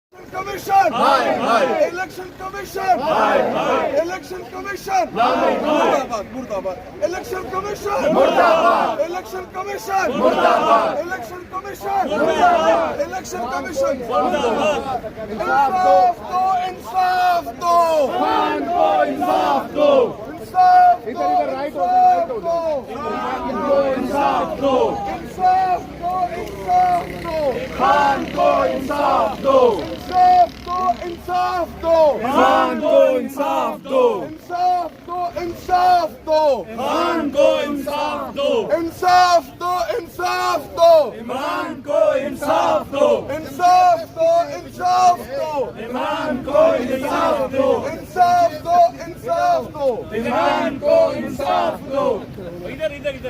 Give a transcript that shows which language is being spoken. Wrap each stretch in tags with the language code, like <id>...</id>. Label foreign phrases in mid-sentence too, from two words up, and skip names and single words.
<en>Commission! Election Commission! Election Commission!</en> <ur>مردہ باد، مردہ باد.</ur> <en>Election Commission!</en> <ur>مردہ باد.</ur> <en>Election Commission! Murdabad. Election Commission! Murdabad. Election Commission! Murdabad.</en> <ur>انصاف دو، انصاف دو. خان کو انصاف دو, انصاف دو, ادھر رائٹ ہو انصاف دو. خان کو انصاف دو, انصاف دو، انصاف دو. خان کو انصاف دو, انصاف دو، انصاف دو. خان کو انصاف دو, انصاف دو، انصاف دو. خان کو انصاف دو, انصاف دو، انصاف دو. عمران کو انصاف دو, انصاف دو، انصاف دو. عمران کو انصاف دو, انصاف دو، انصاف دو. عمران کو انصاف دو۔ ادھر ادھر ادھر</ur>